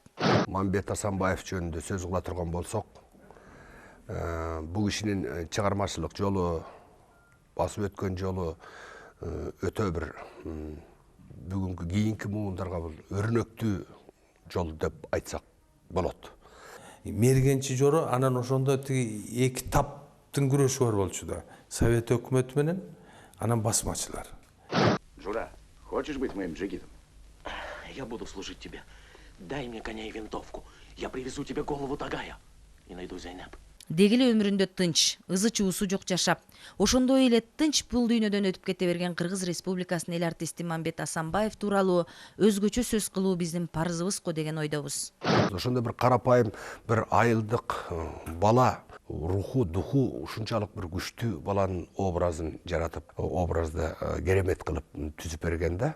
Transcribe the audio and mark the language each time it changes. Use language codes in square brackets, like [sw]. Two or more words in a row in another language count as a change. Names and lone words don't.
[ky] Мамбет Асанбаев жөнүндө сөз кыла турган болсок, бул кишинин чыгармачылык жолу, басып өткөн жолу өтө бир бүгүнкү кийинки муундарга бул өрнөктүү жол деп айтсак болот. Мергенчи Жоро анан ошондо тиги эки таптын күрөшү бар болчу да. Совет өкмөтү менен анан басмачылар. [ru] Жура, хочешь быть моим джигитом? Я буду служить тебе. Дай мне коня и винтовку. Я привезу тебе голову Тагая и найду Зайнеп. [ky] деги эле өмүрүндө тынч, ызы чуусу жок жашап, ошондой эле тынч бул дүйнөдөн өтүп кете берген Кыргыз Республикасынын эл артисти Мамбет Асанбаев тууралуу өзгөчө сөз кылуу биздин парызыбыз го деген ойдобуз. Ошондой бир карапайым, бир айылдык бала руху, духу ушунчалык бир күчтүү баланын образын жаратып, образды керемет кылып түзүп берген да.